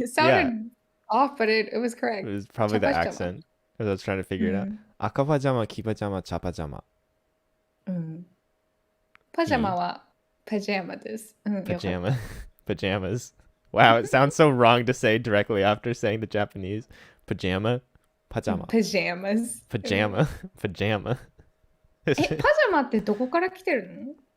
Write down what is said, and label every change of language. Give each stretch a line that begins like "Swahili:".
English: It sounded off, but it was correct. It was probably the accent, because I was trying to figure it out.
Japanese: 赤パジャマ、黄パジャマ、茶パジャマ。パジャマはパジャマです。
English: Pajamas. Wow, it sounds so wrong to say directly after saying the Japanese. Pajama. Pajamas. Pajama.
Japanese: パジャマってどこから来てるの？